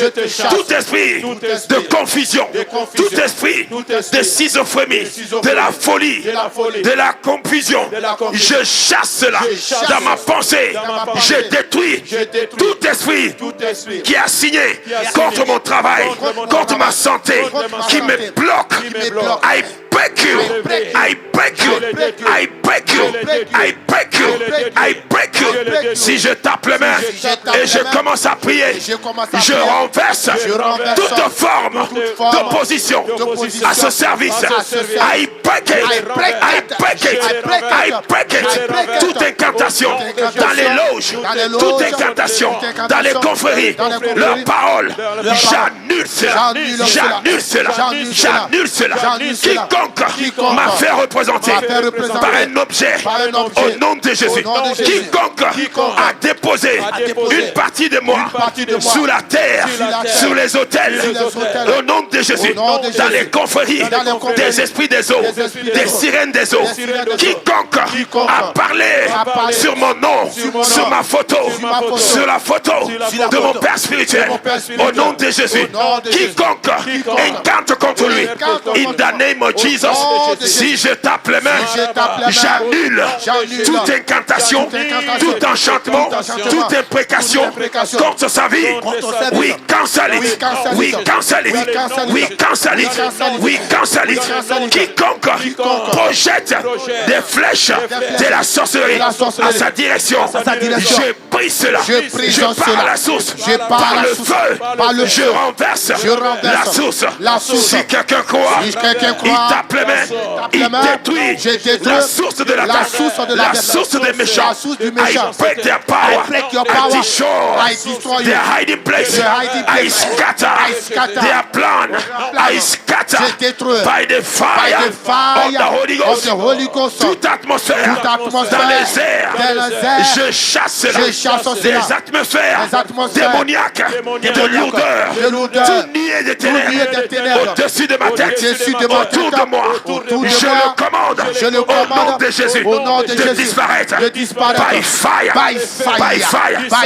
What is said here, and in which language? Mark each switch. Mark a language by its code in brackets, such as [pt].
[fr] Tout esprit de confusion, tout esprit de schizophrénie, de la folie, de la confusion, je chasse cela dans ma pensée. Je détruis tout esprit qui a signé contre mon travail, contre ma santé, qui me bloque. [en] I break you, I break you, I break you, I break you, I break you. [fr] Si je tape les mains et je commence à prier, je renverse toute forme d'opposition à ce service. [en] I break it, I break it, I break it. [fr] Toute incantation dans les loges, toute incantation dans les confréries, leur parole, j'annule cela, j'annule cela, j'annule cela. Quiconque m'a fait représenter par un objet au nom de Jésus, quiconque a déposé une partie de moi sous la terre, sur les autels, au nom de Jésus, dans les confréries des esprits des eaux, des sirènes des eaux, quiconque a parlé sur mon nom, sur ma photo, sur la photo de mon père spirituel, au nom de Jésus, quiconque incante contre lui, [en] in the name of Jesus, [fr] si je tape les mains, j'annule toute incantation, tout enchantement, toute imprécation contre sa vie. [en] We cancel it, we cancel it, we cancel it, we cancel it. [fr] Quiconque projette des flèches de la sorcellerie à sa direction, je brise cela, je pars à la source, par le feu, je renverse la source. Si quelqu'un croit, il tape les mains, il détruit la source de l'attaque, la source des méchants. [en] I break their power, I destroy their hiding place, I scatter their plan, I scatter by the fire of the Holy Ghost. [fr] Toute atmosphère dans les airs, je chasse des atmosphères démoniaques, de lourdeur, tout nier des ténèbres au-dessus de ma tête, autour de moi. Je le commande au nom de Jésus de disparaître [en] by fire, by fire, by fire.